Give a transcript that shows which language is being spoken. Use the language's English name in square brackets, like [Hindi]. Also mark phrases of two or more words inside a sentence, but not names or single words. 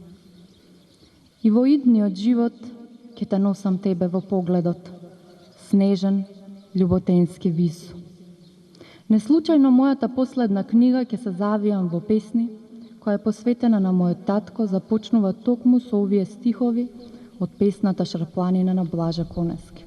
[Macedonian] I vo idniот život ke te nosam tebe во погледот, снежен, љуботенски вису. Неслучајно мојата последна книга ќе се завијам во песни, која е посветена на мојот татко, започнува токму со овие стихови од песната Шарпланина на Блажа Конески.